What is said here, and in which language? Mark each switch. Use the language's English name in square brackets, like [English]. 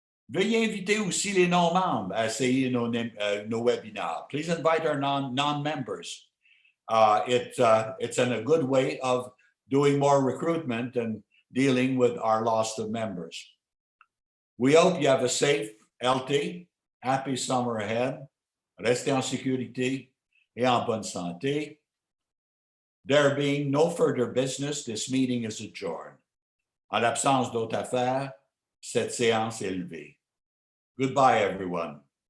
[French] Veuillez inviter aussi les non-membres à essayer nos webinars. [English] Please invite our non-members. It's a good way of doing more recruitment and dealing with our loss of members. We hope you have a safe, healthy, happy summer ahead. [French] Restez en sécurité et en bonne santé. [English] There being no further business, this meeting is adjourned. [French] En l'absence d'autres affaires, cette séance est levée. [English] Goodbye, everyone.